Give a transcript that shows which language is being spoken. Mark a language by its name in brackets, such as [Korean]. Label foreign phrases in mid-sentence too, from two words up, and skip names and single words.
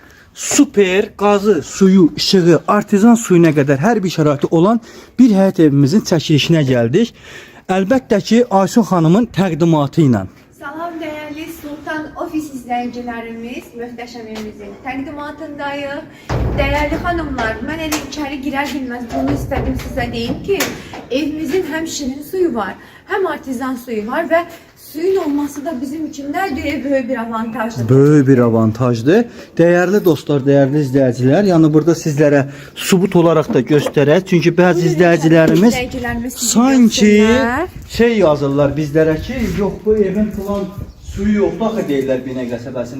[Azerbaijani] Super qazı, suyu, işığı, artizan suyuna qədər hər bir şəraiti olan bir həyət evimizin çəkilişinə gəldik. Əlbəttə ki, Aysun xanımın təqdimatı ilə. Salam [Turkish] değerli Sultan Ofis izleyicilerimiz, [Azerbaijani] möhtəşəm evimizin təqdimatındayıq. [Turkish] Değerli hanımlar, mən elə içeri girer girmez bunu istedim size deyim ki, evimizin hem şirin suyu var, hem artizan suyu var ve suyun olması da bizim için nədir? [Azerbaijani] Böyük bir avantajdır. Böyük bir avantajdır. [Turkish] Değerli dostlar, [Azerbaijani] değerli izləyicilər, yəni burada sizlərə subut olaraq da göstərək. Çünki bəzi izləyicilərimiz sanki şey yazırlar bizlərə ki, yox bu evin falan suyu yoxdur axı deyirlər Binə qəsəbəsində.